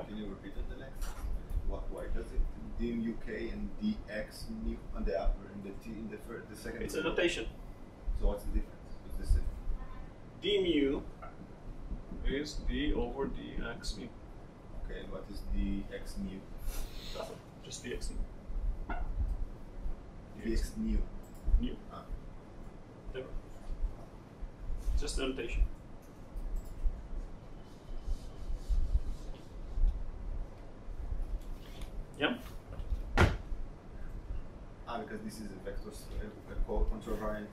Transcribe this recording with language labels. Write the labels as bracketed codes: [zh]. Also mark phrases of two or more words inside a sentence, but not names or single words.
[en] Can you repeat it the next? Why does it d mu k and dx mu on the upper and the t in the second? It's a notation. So what's the difference? What's this? D mu is d over dx mu. Okay, and what is dx mu? Nothing. Just dx mu. Dx mu. Mu. Ah. Never. Just a notation. Yeah. Because this is a vectors control variant.